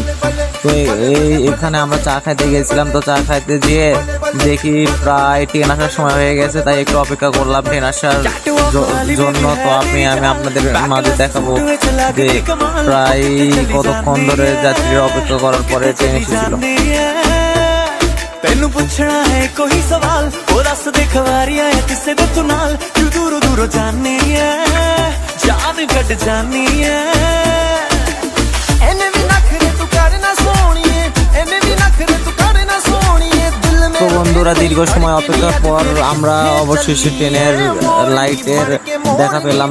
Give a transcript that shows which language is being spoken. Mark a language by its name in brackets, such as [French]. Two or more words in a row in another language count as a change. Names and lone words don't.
[Bangla] তো এখানে আমরা চা খাইতে গেছিলাম। তো চা খাইতে গিয়ে দেখি প্রায় ট্রেন আসার সময় হয়ে গেছে, তাই একটু অপেক্ষা করলাম ট্রেন আসার জন্য। তো আমি আপনাদের মাঝে দেখাবো যে প্রায় কতক্ষণ ধরে যাত্রীরা অপেক্ষা করার পরে ট্রেন এসেছিল। [Punjabi] ਤੈਨੂੰ ਪੁੱਛਣਾ ਹੈ ਕੋਈ ਸਵਾਲ, ਓ ਦੱਸ ਦੇ ਖਵਾਰੀਆ ਹੈ ਕਿਸੇ ਦੇ ਤੂੰ ਨਾਲ, ਤੂੰ ਦੂਰੋਂ ਦੂਰੋਂ ਜਾਣੀ ਹੈ ਜਾਨ ਕੱਟ ਜਾਣੀ ਹੈ। ਐਨੇ ਵੀ ਨਖਰੇ ਤੂੰ ਕਰਨਾ ਸੋਹਣੀਏ, ਐਨੇ ਵੀ ਨਖਰੇ ਤੂੰ ਕਰਨਾ ਸੋਹਣੀਏ ਦਿਲ ਮੇਂ। [Bangla] তো বন্ধুরা, দীর্ঘ সময় অপেক্ষার পর আমরা অবশেষে ট্রেনের লাইটের দেখা পেলাম।